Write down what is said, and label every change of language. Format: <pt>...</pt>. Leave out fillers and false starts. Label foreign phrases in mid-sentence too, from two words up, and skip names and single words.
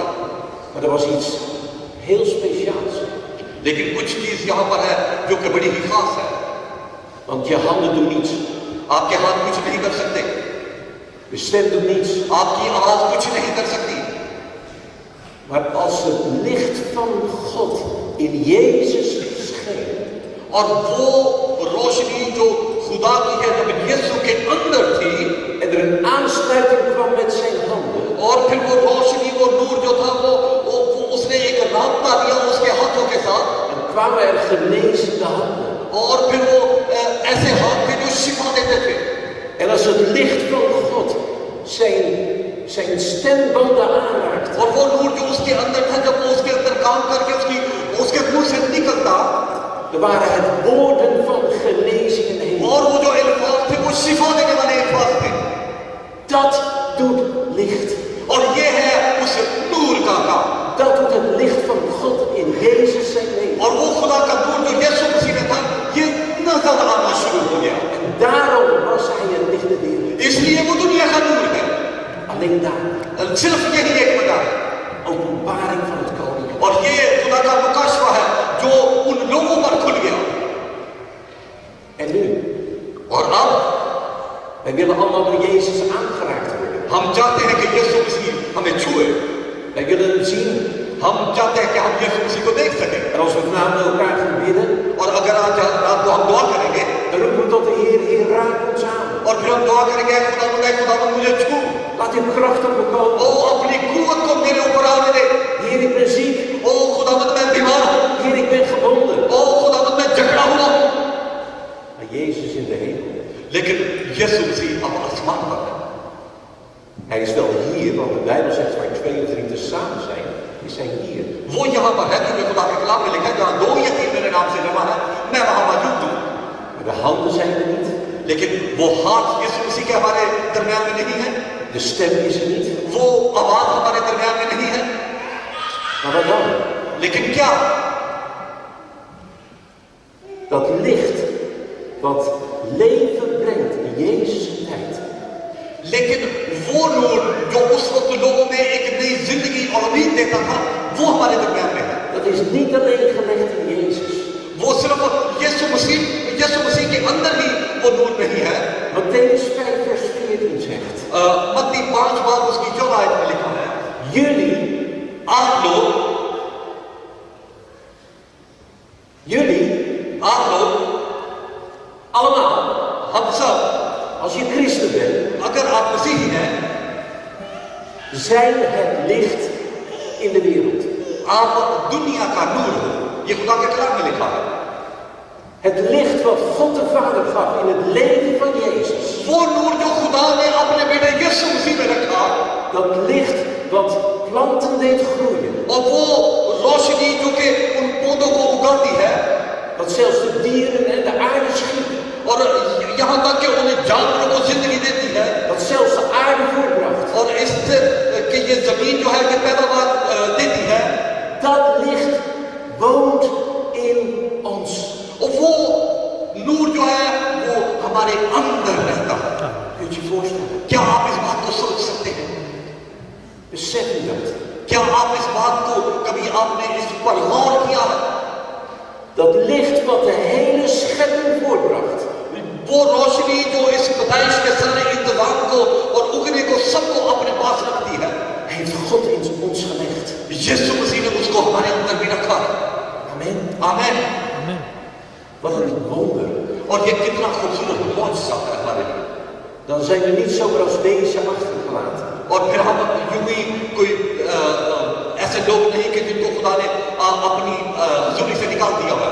<nl>Maar er was iets heel speciaals.</nl> <hi>लेकिन कुछ चीज यहाँ पर है जो कि बड़ी ही खास है।</hi> <nl>Want je handen doen niets.</nl> <hi>आपके हाथ कुछ नहीं कर सकते,</hi> <nl>Je stem doet niets.</nl> <hi>आपकी आवाज कुछ नहीं कर सकती।</hi> <nl>Maar als het licht van God in Jezus scheen,</nl> <hi>और वो रोशनी जो खुदा की है जब यीशु के अंदर थी,</hi> <nl>en er een aansluiting kwam met zijn handen,</nl> <hi>और फिर वो रोशनी वो नूर जो था वो उसने एक राब्ता दिया उसके हाथों के साथ,</hi> <nl>dan kwamen er genezende handen.</nl> <hi>और फिर वो ऐसे हाथ थे जो शिफा देते थे।</hi> <nl>En als het licht van God zijn stembanden aanraakt,</nl> <hi>और वो नूर जो उसके अंदर था जब वो उसके अंदर काम करके उसके मुंह से निकलता,</hi> <nl>er waren het woorden van genezing en heling.</nl> <hi>और वो जो अल्फाज थे वो शिफा देने वाले अल्फाज थे।</hi> <nl>Dat doet licht.</nl> <hi>और ये है उस नूर का काम।</hi> <nl>Dat doet het licht van God in Jezus zijn leven.</nl> <hi>और वो खुदा का नूर जो यीशु मसीह में था ये नजर आना शुरू हो गया।</hi> <nl>En daarom was hij het licht der wereld.</nl> <hi>इसलिए वो दुनिया का नूर है।</hi> <nl>Alleen daar.</nl> <hi>सिर्फ यही एक वजह है।</hi> <nl>Openbaring van het koninkrijk.</nl> <hi>और ये खुदा का मुकाशवा है जो उन लोगों पर खुल गया।</hi> <nl>En nu?</nl> <hi>और अब</hi> <nl>Wij willen allemaal door Jezus aangeraakt worden.</nl> <hi>हम चाहते हैं कि यीशु मसीह हमें छुए।</hi> <nl>Wij willen hem zien.</nl> <hi>हम चाहते हैं कि हम यीशु मसीह को देख सकें।</hi> <nl>En als we vanavond met elkaar gaan bidden,</nl> <hi>और अगर आज रात को हम दुआ करेंगे</hi> <nl>dan roepen we tot de Heer, Heer, raak ons aan.</nl> <hi>और फिर हम दुआ करेंगे खुदा मुझे छू,</hi> <nl>Laat uw kracht op me komen.</nl> <hi>ओ अपनी कुव्वत को मेरे ऊपर आने दे।</hi> <nl>Heer, ik ben ziek.</nl> <hi>ओ खुदावंद मैं बीमार हूँ,</hi> <nl>Heer, ik ben gebonden.</nl> <hi>ओ खुदावंद मैं जकड़ा हुआ हूँ।</hi> <nl>Maar Jezus in de hemel.</nl> <hi>लेकिन यीशु मसीह अब आसमान पर है।</hi> <nl>Hij is wel hier, want de Bijbel zegt waar 2 of 3 te samen zijn, is hij hier.</nl> <hi>वो यहाँ पर है क्योंकि खुदा के कलाम में लिखा है जहाँ 2 या 3 मेरे नाम से जमा है मैं वहां मौजूद हूँ।</hi> <nl>Maar de handen zijn er niet.</nl> <hi>लेकिन वो हाथ यीशु मसीह के हमारे दरमियान में नहीं है,</hi> <nl>De stem is er niet.</nl> <hi>वो आवाज हमारे दरमियान में नहीं है।</hi> <nl>Maar wat dan?</nl> <hi>लेकिन क्या</hi> <nl>Dat licht wat leven brengt in Jezus' tijd.</nl> <hi>लेकिन वो नूर जो उस वक्त लोगों में एक नई जिंदगी और उम्मीद देता था वो हमारे दरमियान में है।</hi> <nl>Dat is niet alleen gelegd in Jezus.</nl> <hi>वो सिर्फ यीशु मसीह के अंदर ही वो नूर नहीं है।</hi> <nl>Mattheüs 5 vers 14 zegt.</nl> <hi>मत्ती 5 बार उसकी 14 आयत में लिखा है,</hi> <nl>Jullie</nl> <hi>आप लोग</hi> <nl>allemaal,</nl> <hi>हम सब</hi> <nl>als je christen bent,</nl> <hi>अगर आप मसीही हैं</hi> <nl>zijn het licht in de wereld.</nl> <hi>आप दुनिया का नूर हो। ये खुदा के कलाम में लिखा है।</hi> <nl>Het licht wat God de Vader gaf in het leven van Jezus.</nl> <hi>वो नूर जो खुदा ने अपने बेटे यीशु मसीह में रखा,</hi> <nl>Dat licht wat planten deed groeien.</nl> <hi>और वो रोशनी जो कि उन पौधों को उगाती है,</hi> <nl>Dat zelfs de dieren en de aarde schiep.</nl> <hi>और यहाँ तक कि उन जानवरों को जिंदगी देती है,</hi> <nl>Dat zelfs de aarde voortbracht.</nl> <hi>और इससे कि ये जमीन जो है ये पैदावार देती है।</hi> <nl>Dat licht woont in ons.</nl> <hi>और वो नूर जो है वो हमारे अंदर रहता है।</hi> <nl>Kunt je je voorstellen?</nl> <hi>क्या आप इस बात को सोच सकते हैं?</hi> <nl>Besef je dat?</nl> <hi>क्या आप इस बात को कभी आपने इस पर गौर किया है?</hi> <nl>Dat licht wat de hele schepping voortbracht.</nl> <hi>वो रोशनी जो इस पैदाइश के सारे इंतजाम को और उगने को सबको अपने पास रखती है,</hi> <nl>Heeft God in ons gelegd.</nl> <hi>यीशु मसीह ने उसको हमारे अंदर भी रखा है।</hi> <nl>Amen.</nl> <hi>आमीन।</hi> <nl>Amen. Wat een wonder.</nl> <hi>और ये कितना खूबसूरत मौजज़ा है हमारे लिए।</hi> <nl>Dan zijn we niet zomaar als deze achtergelaten.</nl> <hi>और फिर हम यूं ही कोई ऐसे लोग नहीं कि जिनको खुदा ने अपनी हुजूरी से निकाल दिया है,</hi>